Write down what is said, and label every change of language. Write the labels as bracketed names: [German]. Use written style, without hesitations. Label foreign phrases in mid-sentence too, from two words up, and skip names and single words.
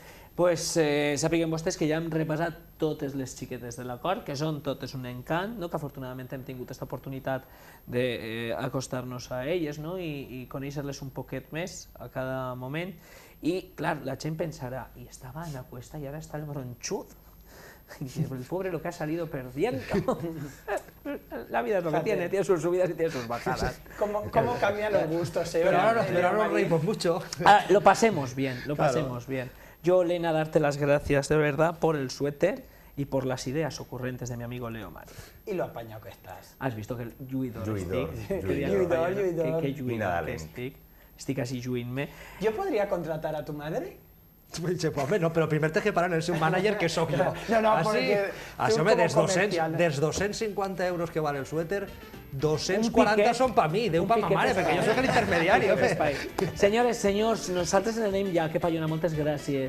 [Catalan] Doncs sàpiguen vostès que ja hem repassat totes les xiquetes de l'acord, que són totes un encant, que afortunadament hem tingut aquesta oportunitat d'acostar-nos a elles i conèixer-les un poquet més a cada moment. I, clar, la gent pensarà, i estava Ana Cuesta i ara està el bronxud. [Spanish] El pobre lo que ha salido perdiendo. La vida es lo que tiene sus subidas y tiene sus bajadas. ¿Cómo cambian los gustos? Pero ahora nos reímos mucho. Lo pasemos bien, lo pasemos bien. Yo, Elena, darte las gracias de verdad por el suéter y por las ideas ocurrentes de mi amigo Leo Marín. Y lo apañado que estás. Has visto que el lluidor [Catalan] Lluidor. Que lluidor que estic així lluint-me. [Spanish] ¿Yo podría contratar a tu madre? [Catalan] No, però primer t'he que parar en el seu manager, que sóc jo. No, perquè... Així, home, dels 250 euros que val el suéter, 240 són per mi, Déu per ma mare, perquè jo soc l'intermediari. Senyores, senyors, nosaltres anem ja, que Pallona, moltes gràcies.